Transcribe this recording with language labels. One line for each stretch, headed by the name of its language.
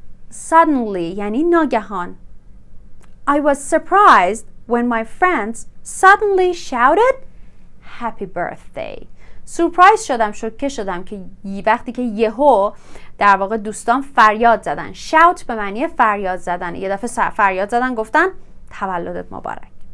Persian: Suddenly یعنی ناگهان.
English: I was surprised when my friends suddenly shouted happy birthday.
Persian: سورپرایز شدم که وقتی که یهو در واقع دوستان فریاد زدن. shout به معنی فریاد زدن. یه دفعه فریاد زدن گفتن تولدت مبارک.